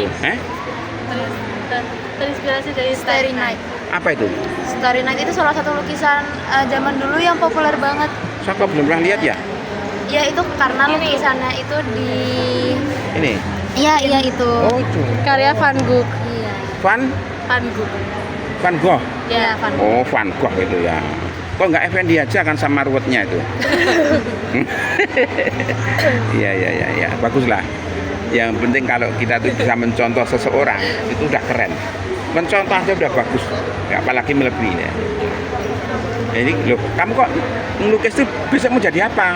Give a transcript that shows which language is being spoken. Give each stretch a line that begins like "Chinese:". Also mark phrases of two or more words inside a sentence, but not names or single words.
Indonesian: Terinspirasi dari Starry Night. Apa itu? Starry Night itu salah satu lukisan zaman dulu yang populer banget. Saya kok belum pernah lihat ya? Ya itu karena lukisannya itu di Ini. Iya itu. Oh, itu. Karya Van Gogh. Iya. Van Van Gogh. Gogh. Ya, Van Gogh. Oh, Van Gogh itu ya. Kok nggak Effendi aja kan sama ruwetnya itu? Iya. Baguslah. Yang penting kalau kita tuh bisa mencontoh seseorang itu udah keren. Mencontoh aja udah bagus. Ya, apalagi melebihi ya. Jadi loh, kamu kok ngelukis tuh besok mau jadi apa?